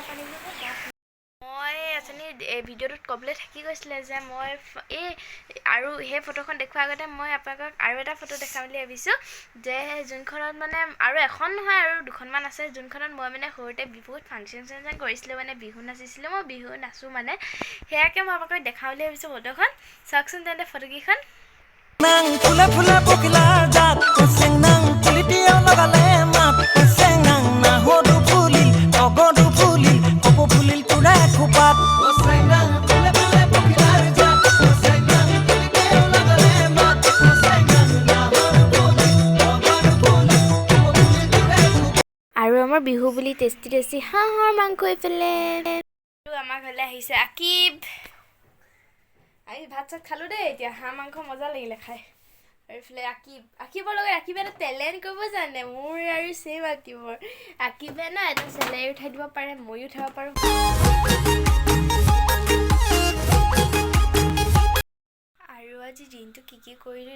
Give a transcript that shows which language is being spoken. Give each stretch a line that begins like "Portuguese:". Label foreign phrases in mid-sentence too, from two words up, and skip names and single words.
Assamese: মই আচলতে এই ভিডিঅ'টোত ক'বলৈ থাকি গৈছিলে যে মই আৰু সেই ফটোখন দেখুৱাৰ আগতে মই আপোনালোকক আৰু এটা ফটো দেখাম বুলি ভাবিছোঁ যে যোনখনত মানে আৰু এখন নহয় আৰু দুখনমান আছে যোনখনত মই মানে সৰুতে বিহুত ফাংচন কৰিছিলোঁ মানে বিহু নাচিছিলোঁ মই বিহু নাচোঁ মানে সেয়াকে মই আপোনালোকক দেখাওঁ বুলি ভাবিছোঁ ফটোখন চাওকচোন তেন্তে ফটোকেইখন
Karbi: nang pula pula pukila jat sing nang pulitio lagale map sing nang na hodu pulil ogodu pulil kopo pulil tura kupat sing nang pula pula pukila jat sing nang pulitio lagale map sing nang na hodu pulil ogodu pulil kopo pulil tura kupat
Assamese: আৰু আমাৰ বিহু বুলি টেষ্টি হাঁহৰ মাংস এইফালে আৰু আমাৰ ঘৰলৈ আহিছে আকিব আমি ভাত চাত খালোঁ দেই এতিয়া হাঁহ মাংস মজা লাগিলে খাই আৰু এইফালে আকিবৰ লগত আকিবে এটা টেলেণ্ট কৰিব জানে মোৰ আৰু ছেইম আকিবে না এটা চেলেৰি উঠাই দিব পাৰে ময়ো উঠাব পাৰোঁ আৰু আজি দিনটো কি কৰিলোঁ